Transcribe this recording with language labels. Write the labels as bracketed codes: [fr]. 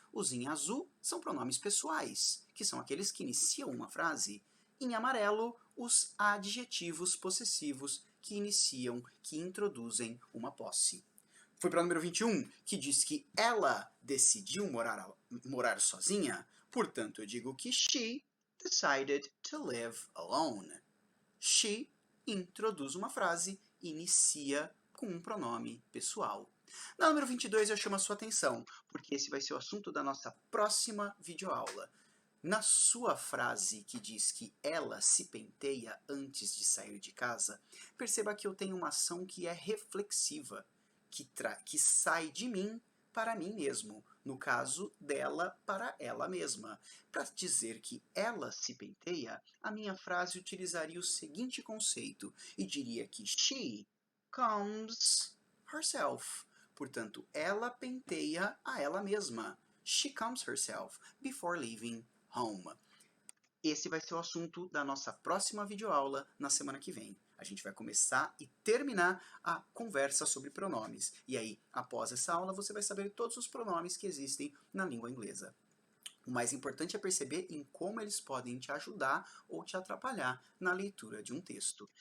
[pt] Os em azul são pronomes pessoais, que são aqueles que iniciam uma frase. Em amarelo, os adjetivos possessivos que iniciam, que introduzem uma posse. Fui para o número 21, que diz que ela decidiu morar sozinha. Portanto, eu digo que [en] she decided to live alone. [pt] She introduz uma frase, inicia com um pronome pessoal. Na número 22, eu chamo a sua atenção, porque esse vai ser o assunto da nossa próxima videoaula. Na sua frase que diz que ela se penteia antes de sair de casa, perceba que eu tenho uma ação que é reflexiva, que sai de mim para mim mesmo, no caso dela para ela mesma. Para dizer que ela se penteia, a minha frase utilizaria o seguinte conceito e diria que [en] she combs herself. [pt] Portanto, ela penteia a ela mesma. [en] She combs herself before leaving home. [pt] Esse vai ser o assunto da nossa próxima videoaula na semana que vem. A gente vai começar e terminar a conversa sobre pronomes. E aí, após essa aula, você vai saber todos os pronomes que existem na língua inglesa. O mais importante é perceber em como eles podem te ajudar ou te atrapalhar na leitura de um texto.